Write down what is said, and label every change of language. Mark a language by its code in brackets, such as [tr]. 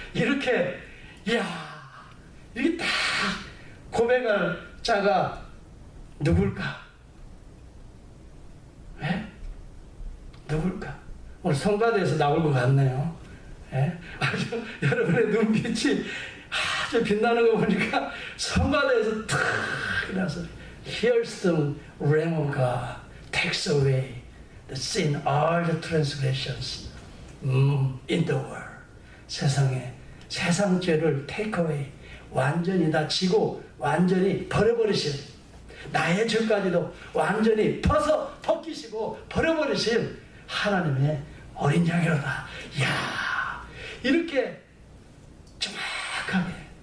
[ko] 이렇게 이렇게 다 고백할 자가 누굴까? 네? 누굴까? 오늘 성가대에서 나올 것 같네요. 네? 아주 여러분의 눈빛이 아주 빛나는 거 보니까 성가대에서 탁 일어나서 [en] Here's the Lamb of God takes away the sin, all the transgressions in the world. [ko] 세상 죄를 [en] take away, [ko] 완전히 다 지고 완전히 버려버리신, 나의 죄까지도 완전히 벗기시고 버려버리신 하나님의 어린 양이로다. 이야, 이렇게 정확하게.